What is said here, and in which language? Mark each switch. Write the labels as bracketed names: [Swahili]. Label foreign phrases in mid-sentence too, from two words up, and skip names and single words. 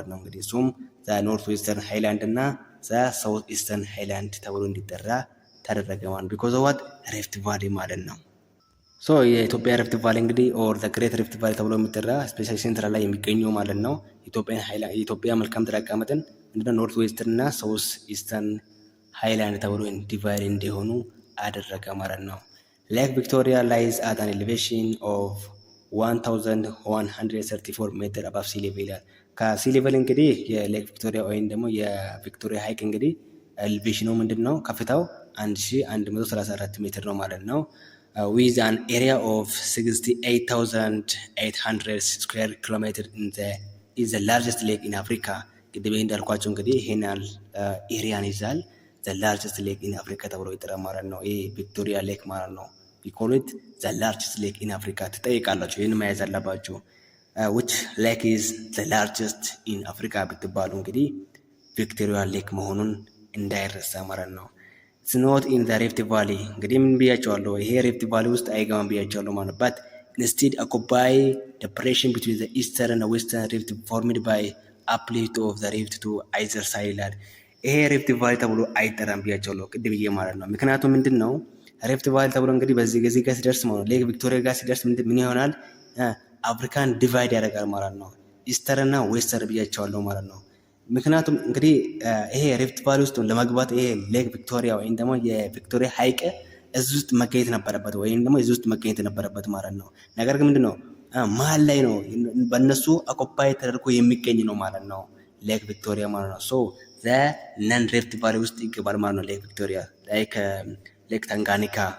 [Amharic] ነው። እንግዲህ እሱም [English] north western highland [Amharic] እና [English] south eastern highland [Amharic] ተብሎ እንዲጠራ ተደረገ ማለት [English] because of what rift valley [Amharic] ማለት ነው። የኢትዮጵያ [English] rift valley [Amharic] እንግዲህ [English] or great rift valley [Amharic] ተብሎ የሚጠራ [English] especially central [Amharic] ላይ የሚገኘው ማለት ነው። የኢትዮጵያ መልክዓ ምድር አቀማመጥን ምንድነው [English] north western [Amharic] እና [English] south eastern highland [Amharic] ተብሎ ዲቫይድ እንዲሆኑ አደረገ ማለት ነው። [English] Lake Victoria lies at an elevation of [Amharic] 1134 [English] metre above sea level [Amharic] ይላል። ከሲ ሌቨል እንግዲህ የሌክ ቪክቶሪያ ወይም ደግሞ የቪክቶሪያ ሀይቅ እንግዲህ ኤሌቬሽኑ ምንድን ነው ከፍታው 1134 ሜትር ነው ማለት ነው። [English] with an area of 68,800 square kilometer is the largest lake in Africa። [Amharic] ቅድም እንዳልኳቸው እንግዲህ ይሄን ያህል ኤሪያን ይዛል። [English] the largest lake in Africa [Amharic] ተብሎ ይጠራል ማለት ነው። ይሄ ቪክቶሪያ ሌክ ማለት ነው። [English] we call it the largest lake in Africa። [Amharic] ትጠይቃላችሁ፣ ይህን መያዝ አለባችሁ። [English] which lake is the largest in Africa [Amharic] ብትባሉ እንግዲህ ቪክቶሪያ ሌክ መሆኑን እንዳይረሳ ማለት ነው። [English] it's not in the Rift Valley። [Amharic] እንግዲህ ምን ብያቸዋለሁ? ይሄ [English] rift valley [Amharic] ውስጥ አይገባም ብያቸዋለሁ ማለት [English] but instead occupy depression between the eastern and western rift formed by uplift of the rift to either side [Amharic] ይላል። ይሄ [English] rift valley [Amharic] ተብሎ አይጠራም ብያቸዋለሁ ቅድም ብዬ ማለት ነው። ምክንያቱም ምንድን ነው [English] rift valley [Amharic] ተብሎ እንግዲህ በዚህ ጊዜ ጋር ሲደርስ ማለት ነው ሌክ ቪክቶሪያ ጋር ሲደርስ ምን ይሆናል? አፍሪካን ዲቫይድ ያደርጋል ማለት ነው። ኢስተር እና ዌስተር ብያቸዋለሁ ማለት ነው። ምክንያቱም እንግዲህ ይሄ [English] rift valley [Amharic] ውስጥ ለመግባት ይሄ ሌክ ቪክቶሪያ ወይም ደግሞ የቪክቶሪያ ሐይቅ እዚህ ውስጥ መገኘት ነበረበት ወይም ደግሞ እዚህ ውስጥ መገኘት ነበረበት ማለት ነው። ነገር ግን ምንድነው መሀል ላይ ነው በእነሱ አኮፓይ ተደርጎ የሚገኝ ነው ማለት ነው ሌክ ቪክቶሪያ ማለት ነው። [English] so the non rift valley [Amharic] ውስጥ ይገባል ማለት ነው ሌክ ቪክቶሪያ። [English] like Lake Tanganyika